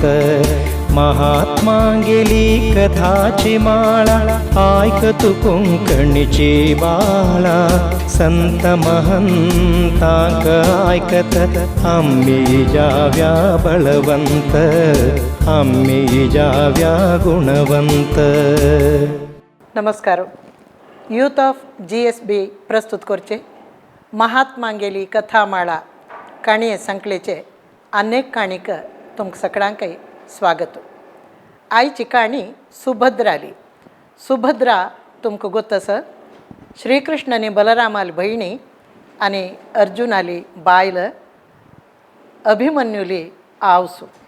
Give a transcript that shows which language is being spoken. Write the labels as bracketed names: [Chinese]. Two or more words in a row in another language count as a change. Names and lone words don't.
[Konkani] महात्मांगेली कथाची माळा ऐकतु कोंकणीची बाळा. संत महंतांक ऐकत आम्ही जाव्या बळवंत, आम्ही जाव्या गुणवंत. नमस्कार. [English] Youth of [Konkani] GSB प्रस्तुत करचे महात्मांगेली कथामाळा काणये संकलेचे अनेक काणीक तुमकां सगळ्यांकय स्वागत. आयची काणी सुभद्राली. सुभद्रा तुमकां गोत आसा, श्रीकृष्ण आनी बलरामाली भयणी आनी अर्जुनाली बायल, अभिमन्युली आवसू.